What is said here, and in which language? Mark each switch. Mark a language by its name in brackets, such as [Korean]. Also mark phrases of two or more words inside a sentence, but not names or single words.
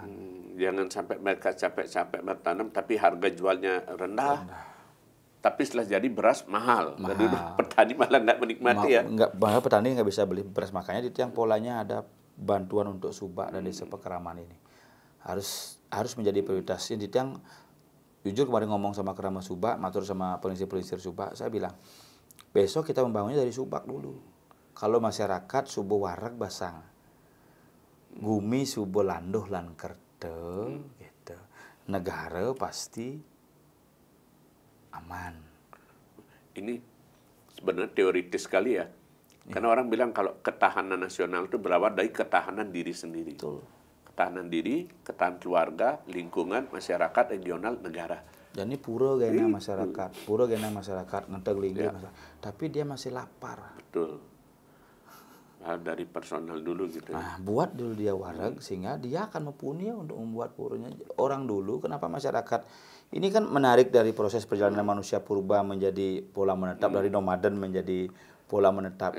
[Indonesian] Jangan sampai mereka capek-capek bertanam, tapi harga jualnya rendah. Tapi setelah jadi beras mahal. Jadi petani malah nggak menikmati Malah petani nggak bisa beli beras. Makanya itu yang polanya ada bantuan untuk subak dan desa Pekeraman ini harus menjadi prioritas. Ini yang jujur kemarin ngomong sama Kerama Subak, matur sama pelinsir subak, saya bilang besok kita membangunnya dari subak dulu. [Balinese] Kalau masyarakat subuh warak basang, gumi subuh landuh lan kerte, [Indonesian] gitu. Negara pasti aman. Ini sebenarnya teoritis sekali ya. Karena orang bilang kalau ketahanan nasional itu berawal dari ketahanan diri sendiri. Betul. Ketahanan diri, ketahanan keluarga, lingkungan, masyarakat, regional, negara. Dan ini pura gena masyarakat, ngenteg lingkungan masyarakat. Tapi dia masih lapar. Betul. Nah, dari personal dulu gitu. Nah, buat dulu dia wareg sehingga dia akan mempunyai untuk membuat puranya. Orang dulu, kenapa masyarakat? Ini kan menarik dari proses perjalanan manusia purba menjadi pola menetap, dari nomaden menjadi pola menetap ini.